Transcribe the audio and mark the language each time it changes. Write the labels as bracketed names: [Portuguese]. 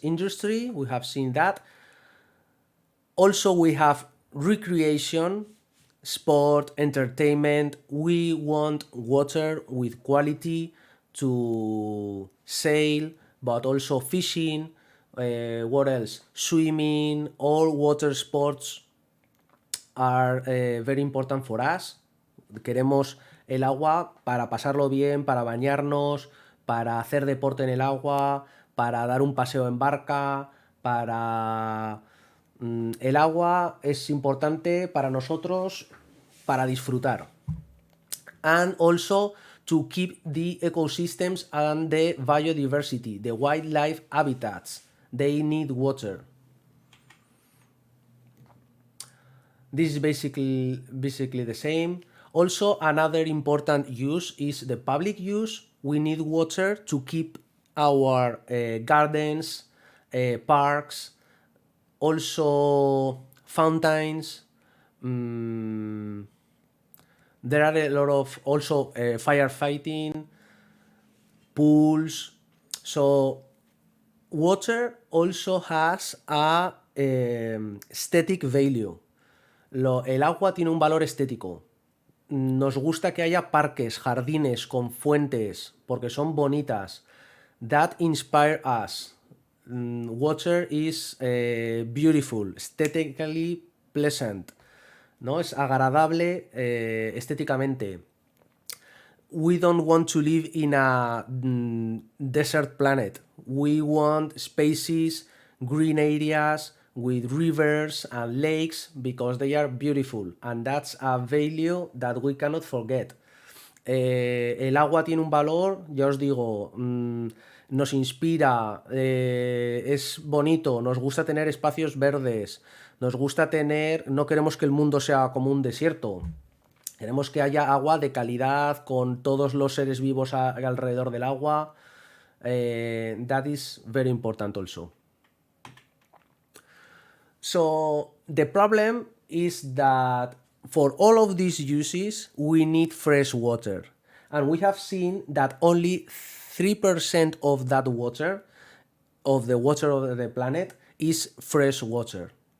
[English] Industry, we have seen that. Also, we have recreation, sport, entertainment. We want water with quality to sail, but also fishing. What else? Swimming. All water sports are very important for us. [Spanish] Queremos el agua para pasarlo bien, para bañarnos, para hacer deporte en el agua, para dar un paseo en barca, para... El agua es importante para nosotros para disfrutar. [English] And also to keep the ecosystems and the biodiversity, the wildlife habitats. They need water. This is basically the same. Also, another important use is the public use. We need water to keep our gardens, parks, also fountains. There are a lot of also firefighting, pools. So water also has a aesthetic value. [Spanish] El agua tiene un valor estético. Nos gusta que haya parques, jardines con fuentes porque son bonitas. [English] That inspire us. Water is beautiful, aesthetically pleasant. ¿No? [Spanish] Es agradable estéticamente. [English] We don't want to live in a desert planet. We want spaces, green areas with rivers and lakes because they are beautiful, and that's a value that we cannot forget. [Spanish] El agua tiene un valor, ya os digo, nos inspira, es bonito, nos gusta tener espacios verdes, nos gusta tener, no queremos que el mundo sea como un desierto. Queremos que haya agua de calidad con todos los seres vivos alrededor del agua. [English] That is very important also. So the problem is that for all of these uses, we need fresh water. And we have seen that only 3% of that water, of the water of the planet, is fresh water.